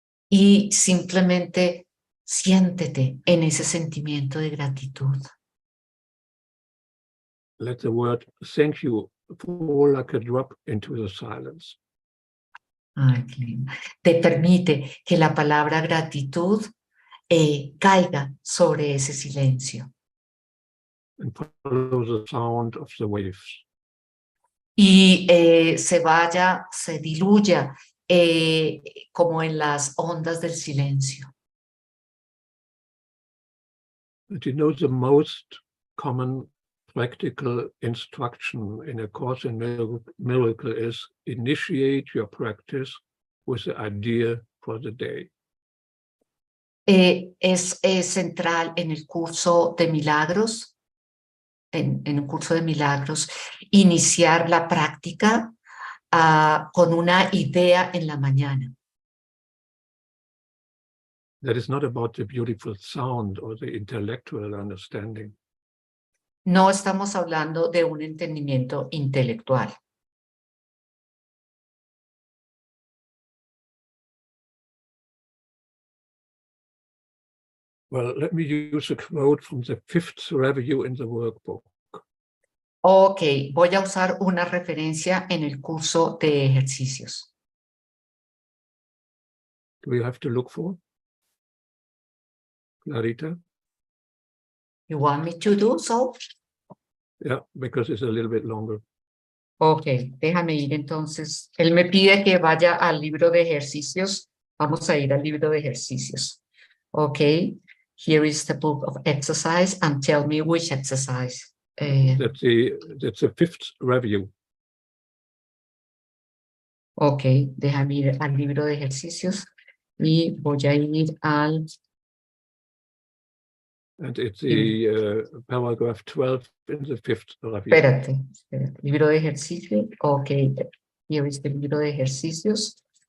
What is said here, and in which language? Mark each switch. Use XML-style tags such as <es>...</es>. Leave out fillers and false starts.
<es>Y simplemente siéntete en ese sentimiento de gratitud.</es> <en>Let the word thank you fall like a drop into the silence.</en> <es>Ay, qué lindo. Te permite que la palabra gratitud caiga sobre ese silencio.</es> <en>And follow the sound of the waves.</en> <es>Y se diluya como en las ondas del silencio.</es> <en>And you know the most common practical instruction in A Course in Miracle is initiate your practice with the idea for the day.</en> <es>Es central en el curso de milagros, en un curso de milagros, iniciar la práctica con una idea en la mañana.</es> <en>That is not about the beautiful sound or the intellectual understanding.</en> <es>No estamos hablando de un entendimiento intelectual.</es> <en>Well, let me use a quote from the 5th review in the workbook.</en> <es>Ok, voy a usar una referencia en el curso de ejercicios.</es> <en>Do we have to look for? Clarita? You want me to do so? Yeah, because it's a little bit longer.</en> <es>Ok, déjame ir entonces. Él me pide que vaya al libro de ejercicios. Vamos a ir al libro de ejercicios.</es> <en>Ok, here is the book of exercise and tell me which exercise. That's the 5th review.</en> <es>Ok, déjame ir al libro de ejercicios y voy a ir al...</es> <en>And it's the paragraph 12 in the 5th review.</en> <es>Espérate, libro de ejercicios. Ok,</es> <en>here is the</en> <es>libro de ejercicios.</es>